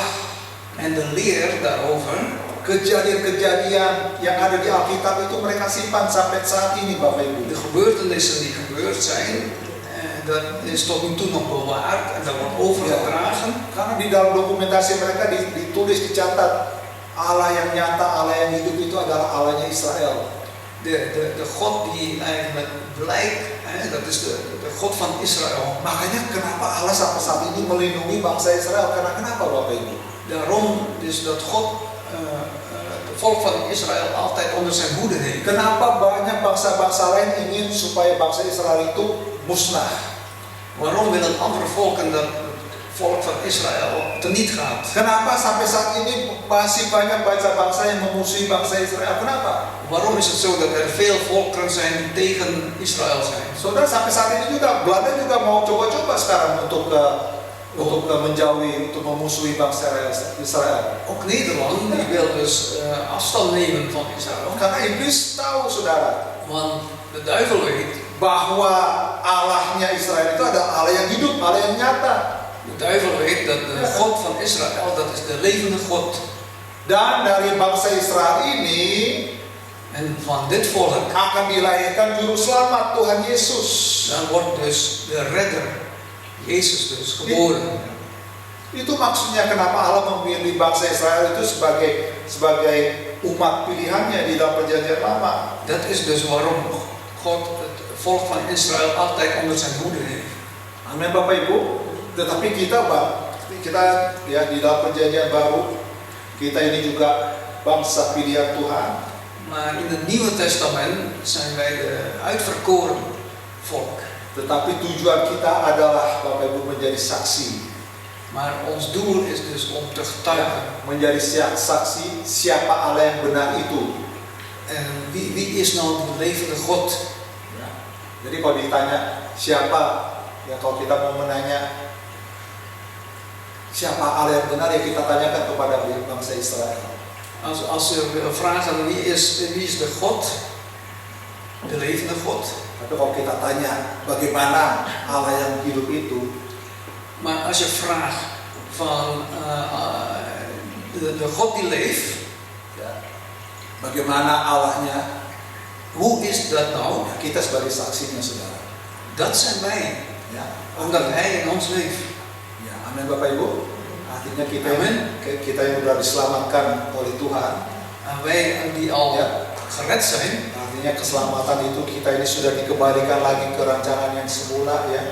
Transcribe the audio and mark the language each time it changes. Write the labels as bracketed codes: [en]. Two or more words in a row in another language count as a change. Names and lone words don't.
[nl] En de leer daarover, [id] kejadian-kejadian yang ada di Alkitab itu mereka simpan sampai saat ini, Bapak Ibu. [nl] de gebeurtenissen die gebeurd zijn, dat is tot nu toe nog bewaard en dat wordt overgedragen. [id] Karena di dalam dokumentasi mereka ditulis, dicatat, Allah yang nyata, Allah yang hidup itu adalah Allahnya Israel. [nl] De God die eigenlijk blijkt, dat is de God van Israël. [id] Makanya kenapa Allah sampai saat ini melindungi bangsa Israel? Karena kenapa, Bapak Ibu? [nl] Daarom dus dat God het volk van Israël altijd onder zijn hoede heeft. [id] Kenapa banyak bangsa-bangsa lain ingin supaya bangsa Israel itu musnah? [nl] Waarom willen andere volken dat het volk van Israël teniet gaat? [id] Kenapa sampai saat ini masih banyak bangsa-bangsa yang memusuhi bangsa Israel? Kenapa? [nl] Waarom is het zo dat er veel volkeren zijn die tegen Israël zijn? [id] Saudara, sampai saat ini juga Belanda juga mau coba-coba sekarang untuk menjauhi, untuk memusuhi bangsa Israel. [nl] Ook Nederland die wil dus afstand nemen van Israël. [id] Karena iblis tahu, saudara, [nl] Want de duivel weet [id] bahwa Allahnya Israel itu adalah Allah yang hidup, Allah yang nyata. [nl] De duivel weet dat de God van Israël, dat is de levende God. [id] Dan dari bangsa Israel ini [nl] En van dit volk [id] akan dilahirkan juru selamat, Tuhan Yesus. [nl] dan wordt dus de redder, Jezus dus, geboren. [id] Itu maksudnya kenapa Allah memilih bangsa Israel itu sebagai umat pilihannya di dalam perjanjian lama. [nl] Dat is dus waarom God het volk van Israël altijd onder zijn hoede heeft. [id] Amin, Bapak Ibu. Tetapi kita ya di dalam perjanjian baru, kita ini juga bangsa pilihan Tuhan. [nl] Maar in het Nieuwe Testament zijn wij de uitverkoren. volk. [id] Tetapi tujuan kita adalah Bapak Ibu menjadi saksi. [nl] Maar ons doel is dus om te getuigen. [id] Menjadi saksi siapa Allah yang benar itu. [nl] En wie is nou de levende God? [id] Ya. Jadi kalau ditanya siapa, ya kalau kita mau menanya siapa Allah yang benar, ya kita tanyakan kepada bangsa Israel. [nl] Als we vragen wie is de God? De levende God. [id] Tapi kalau kita tanya bagaimana Allah yang hidup itu, [nl] maar als je vraagt van de God die leeft, [id] ya, bagaimana Allahnya, [nl] hoe is dat nou? [id] ya, kita sebagai saksinya, saudara. [nl] Dat zijn wij, [id] Ya, [nl] omdat Hij in ons leeft. [id] ya, amin Bapak Ibu. Artinya kita yang sudah diselamatkan oleh Tuhan. [nl] Wij die al [id] Ya. [nl] gered zijn, [id] Artinya keselamatan itu kita ini sudah dikembalikan lagi ke rancangan yang semula, ya.